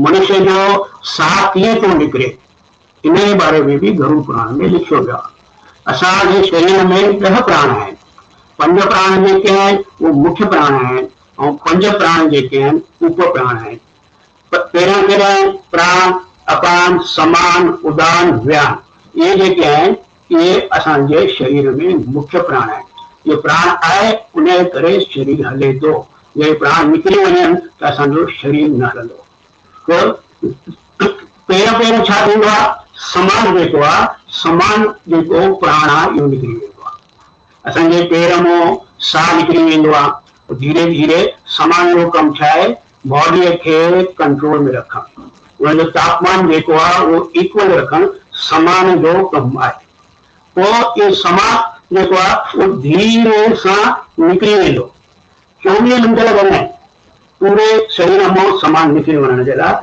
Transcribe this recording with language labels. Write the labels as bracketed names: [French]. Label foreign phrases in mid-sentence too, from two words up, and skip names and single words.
[Sindhi] मनुष्य जो साह कीअं थो निकिरे इन जे बारे में बि गरुड़ पुराण में लिखियो वियो आहे। असांजे शरीर में 10 प्राण आहिनि। 5 प्राण जेके आहिनि उहे मुख्य प्राण आहिनि ऐं 5 प्राण जेके आहिनि उप प्राण आहिनि। पहिरियां कहिड़ा आहिनि? प्राण, अपान, समान, उदान, व्यान। इहे जेके आहिनि इहे असांजे शरीर में मुख्य प्राण आहिनि। इहे प्राण आहे उन जे करे शरीर हले थो। जे प्राण निकिरी वञनि त असांजो शरीर न हलंदो। त पहिरियों छा थींदो आहे? समान जेको आहे, समान जेको प्राण आहे इहो निकिरी वेंदो आहे। असांजे पेर मां साह निकिरी वेंदो आहे। धीरे धीरे समान जो कमु छा आहे? बॉडीअ खे कंट्रोल में रखणु, उनजो तापमान जेको आहे उहो इक्वल रखणु समान जो कमु आहे। पोइ इहो समान जेको आहे उहो धीरे सां निकिरी वेंदो। 24 मिंट लॻंदा आहिनि पूरे शरीर मां समान निकिरी वञण जे लाइ।